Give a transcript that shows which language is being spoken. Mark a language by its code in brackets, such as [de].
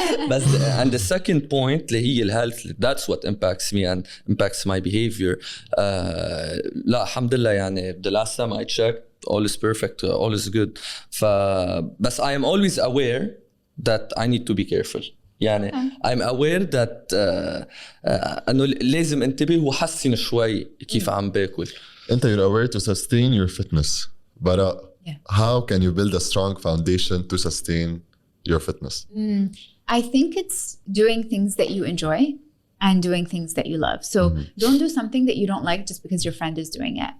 [en] But and the second point اللي هي الهيلث that's what impacts me and impacts my behavior. لا الحمد لله يعني the last time I checked all is perfect, all is good. بس I am always aware that I need to be careful. [ar] يعني I'm aware that انه لازم انتبه وحسن شوي كيف عم باكل. [en] انت you're aware to sustain your fitness. Baraa, how can you build a strong foundation to sustain your fitness? I think it's doing things that you enjoy and doing things that you love. So don't do something that you don't like just because your friend is doing it.